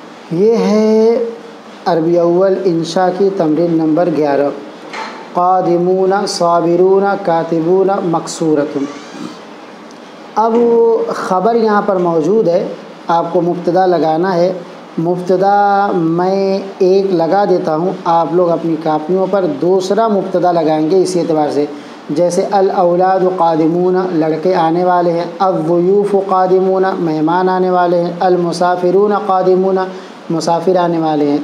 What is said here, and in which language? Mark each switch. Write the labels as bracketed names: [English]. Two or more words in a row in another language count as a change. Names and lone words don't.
[Urdu] یہ ہے عربی اول انشاء کی تمرین نمبر 11۔ [Arabic] قادمون، صابرون، کاتبون، مکسورۃ۔ [Urdu] اب خبر یہاں پر موجود ہے، آپ کو مبتدا لگانا ہے۔ مبتدا میں ایک لگا دیتا ہوں، آپ لوگ اپنی کاپیوں پر دوسرا مبتدا لگائیں گے اسی اعتبار سے، جیسے [Arabic] الاولاد قادمون، [Urdu] لڑکے آنے والے ہیں، [Arabic] الضیوف قادمون، [Urdu] مہمان آنے والے ہیں، [Arabic] المسافرون قادمون، [Urdu] مسافر آنے والے ہیں۔